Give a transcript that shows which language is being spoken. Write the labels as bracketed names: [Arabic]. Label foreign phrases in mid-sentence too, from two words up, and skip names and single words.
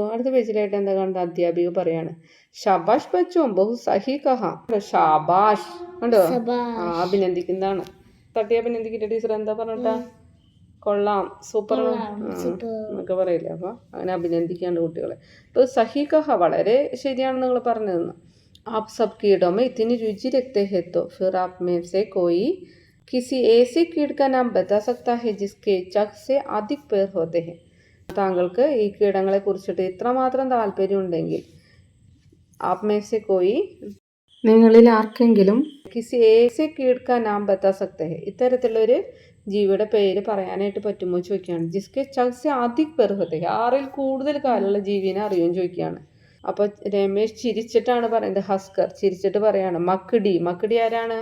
[Malayalam] അടുത്ത പേജിലായിട്ട് എന്താ കണ്ട, അധ്യാപിക പറയാണ് [Hindi] शाबाश बच्चो बहुत सही कहा. [Malayalam] ഷാബാഷ് കണ്ടോ, അഭിനന്ദിക്കുന്നതാണ്. തട്ടി അഭിനന്ദിക്കില്ല ടീച്ചർ. എന്താ പറഞ്ഞിട്ടാ, കൊള്ളാം, സൂപ്പർ എന്നൊക്കെ പറയില്ലേ. അപ്പൊ അങ്ങനെ അഭിനന്ദിക്കാണ്ട് കുട്ടികളെ. ഇപ്പൊ [Hindi] सही कहा [Malayalam] വളരെ ശരിയാണ് നിങ്ങൾ പറഞ്ഞതെന്ന്. [Hindi] आप सब कीड़ों में इतनी रुचि रखते हैं तो फिर आप में से कोई किसी ऐसे कीट का नाम बता सकता है जिसके चक से अधिक पैर होते हैं. [Malayalam] താങ്കൾക്ക് ഈ കീടങ്ങളെ കുറിച്ചിട്ട് ഇത്രമാത്രം താല്പര്യം ഉണ്ടെങ്കിൽ [Hindi] आप में से कोई [Malayalam] നിങ്ങളിൽ ആർക്കെങ്കിലും [Hindi] किसी ऐसे कीट का नाम बता सकते हैं, [Malayalam] ഇത്തരത്തിലുള്ളൊരു ജീവിയുടെ പേര് പറയാനായിട്ട് പറ്റുമോ ചോദിക്കുകയാണ്. [Hindi] जिसके छह से अधिक पैर होते हैं, [Malayalam] 6ൽ കൂടുതൽ കാലുള്ള ജീവിനെ അറിയുമെന്ന് ചോദിക്കുകയാണ്. അപ്പൊ രമേശ് ചിരിച്ചിട്ടാണ് പറയുന്നത്. ഹസ്കർ ചിരിച്ചിട്ട് പറയാണ് മക്കടി. മക്കടി ആരാണ്?